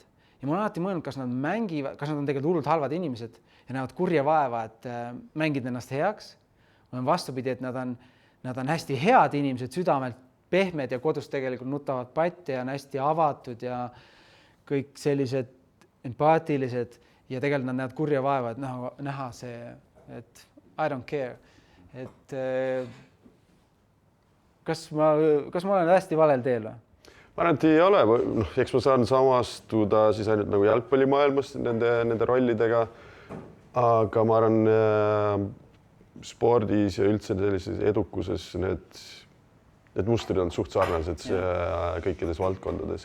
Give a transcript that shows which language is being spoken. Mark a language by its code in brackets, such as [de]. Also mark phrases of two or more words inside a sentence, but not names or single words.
[et] Ja ma olen alati mõelnud, kas nad mängivad, kas nad on tegelikult hullult halvad inimesed ja näevad kurja vaeva, et mängid ennast heaks. On vastupidi, et nad on hästi head inimesed, südamelt pehmed ja kodus tegelikult nutavad patti ja on hästi avatud ja kõik sellised empaatilised ja tegelikult nad näevad kurja vaeva, et näha see, et [en] I don't care. [et] Et kas ma olen hästi valel teel või? Ma arvan, et ei ole. Eks ma saan samastuda siis ainult nagu jalgpallimaailmas nende rollidega, aga ma arvan spordis ja üldse sellises edukuses need mustrid on suht sarnased kõikides valdkondades.